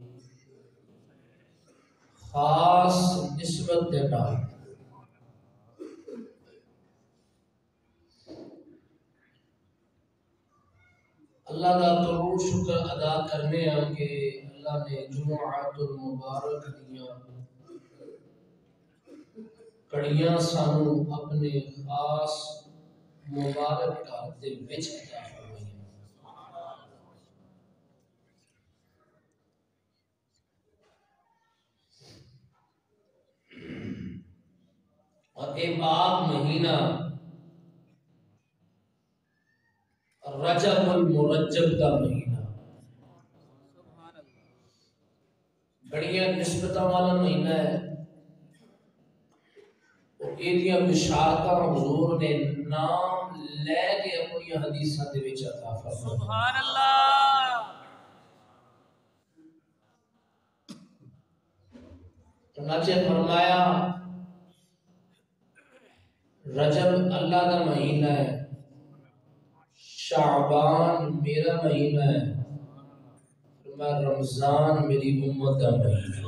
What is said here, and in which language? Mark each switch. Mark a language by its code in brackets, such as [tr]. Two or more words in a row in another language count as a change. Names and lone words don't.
[pa] خاص نسبت دے نال اللہ کا کروڑ شکر ادا کرنے ہیں کہ اللہ نے جمعۃ المبارک دیاں کڑیاں سانو اپنے خاص مبارک گھر دے وچ عطا فرمائیاں اور اے پاک مہینہ رجب المرجب کا مہینہ بڑیاں نسبتاں والا مہینہ ہے اور ایدیاں بشارتاں حضور نے نام لے کے اپنی حدیثاں دے وچ عطا فرمایا [ar] سبحان اللہ. [ur] چنانچہ فرمایا رجب اللہ کا مہینہ ہے شعبان میرا مہینہ ہے فرمایا رمضان میری امت کا مہینہ ہے